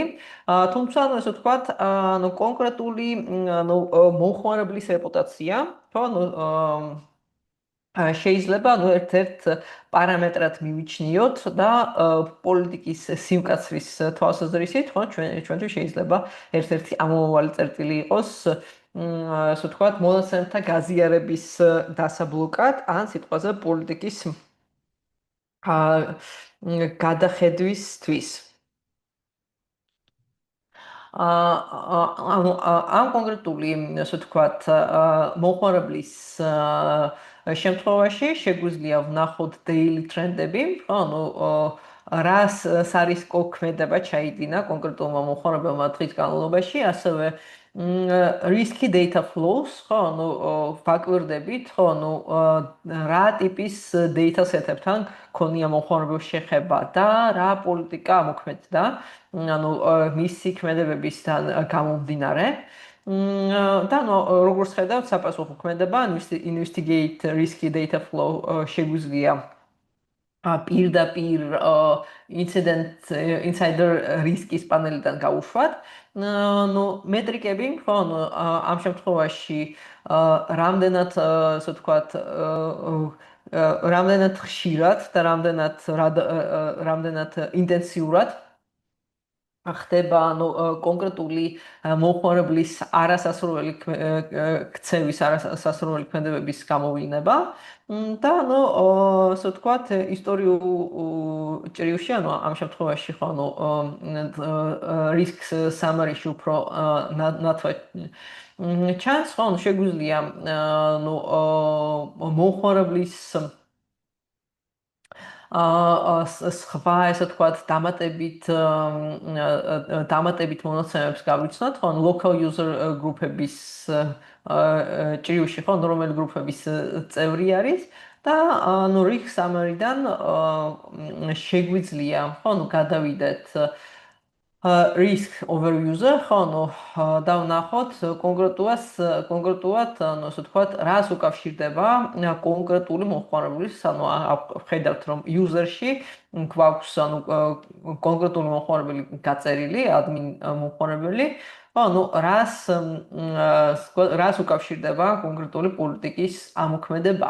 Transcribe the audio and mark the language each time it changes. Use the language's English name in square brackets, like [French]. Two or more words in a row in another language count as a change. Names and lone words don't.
[Georgian] თუმცა, ასე ვთქვათ, ანუ კონკრეტული ანუ მომხმარებლის რეპუტაცია, ხო, ანუ შეიძლება ანუ ერთ-ერთ პარამეტრად მივიჩნიოთ და პოლიტიკის სიმკაცრის თვალსაზრისით, ხო, ჩვენთვის შეიძლება ერთ-ერთი ამომავალი წერტილი იყოს, ასე ვთქვათ, მონაცემთა გაზიარების დასაბლოკად ან სიტყვაზე პოლიტიკის გადახედვისთვის. ანუ ამ კონკრეტული, ასე ვთქვათ, მომხმარებლის შემთხვევაში შეგვიძლია ვნახოთ [English] daily trend- [Georgian] ები, ანუ რას არის კვედება ჩაიდინა კონკრეტულმა მომხმარებელმა დღის განმავლობაში, ასევე [English] risky data flows, [Georgian] ხო, ანუ ვაკვირდებით, ხო, ანუ რა ტიპის [English] data set- [Georgian] ებთან ქონია მომხმარებელს შეხება და რა პოლიტიკა ამოქმედდა, ანუ მისი ქმედებებისგან გამომდინარე. და ანუ როგორც ხედავთ, საპასუხო ქმედება [English] investigate risky data flow [Georgian] შეგვიძლია პირდაპირ [English] insider risk- [Georgian] ის პანელიდან გავუშვათ. ნუ მეტრიკები, ხო, ანუ ამ შემთხვევაში რამდენად, ასე ვთქვათ, რამდენად ხშირად და რამდენად ინტენსიურად ხდება ანუ კონკრეტული მომხმარებლის არასასურველი ქცევის არასასურველი ქმედებების გამოვლინება და ანუ ასე ვთქვათ ისტორიულ ჭრილში ანუ ამ შემთხვევაში ხო ანუ [English] risks summary- [Georgian] ში უფრო ნათვად ჩანს ხო ანუ შეგვიძლია ანუ მომხმარებლის სხვა ესე ვთქვათ დამატებით მონაცემებს გავიცნოთ, ხო, [English] local user group- [Georgian] ების ჭრილში, ხო, რომელი გრუპების წევრი არის და ანუ [English] risk summary- [Georgian] დან შეგვიძლია, ხო, ანუ გადავიდეთ [English] risk overview- [Georgian] ზე, ხო, ანუ და ვნახოთ კონკრეტულად, ანუ ასე ვთქვათ, რას უკავშირდება კონკრეტული მომხმარებლის, ანუ ვხედავთ, რომ user-ში გვაქვს ანუ კონკრეტული მომხმარებელი გაწერილი, admin მომხმარებელი, ხო, ანუ რას უკავშირდება კონკრეტული პოლიტიკის ამოქმედება.